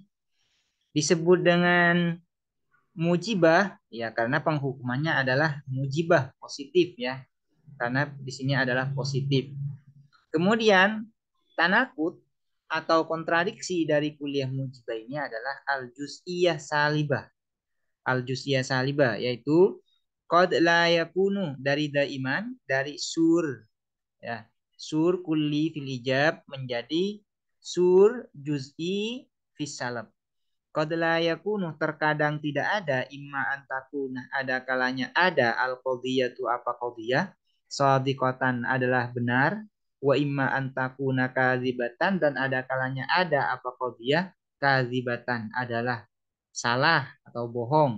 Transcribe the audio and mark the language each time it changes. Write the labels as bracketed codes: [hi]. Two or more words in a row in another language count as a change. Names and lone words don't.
[id] Disebut dengan mujibah ya karena penghukumannya adalah mujibah, positif ya. Karena di sini adalah positif. Kemudian tanakut atau kontradiksi dari [ar] كلية موجبة [id] ini adalah [ar] الجزئية السالبة. الجزئية السالبة [id] yaitu [ar] قد لا يكون [id] dari daiman dari sur ya. [ar] سور كلي في الإيجاب menjadi سور جزئي في السلب. قد لا يكون [id] terkadang tidak ada [ar] إما أن تكون [id] ada kalanya ada [ar] القضية [id] apa [ar] قضية صادقة [id] adalah benar [ar] وإما أن تكون كاذبة [id] dan ada kalanya ada apa [ar] قضية كاذبة [id] adalah salah atau bohong.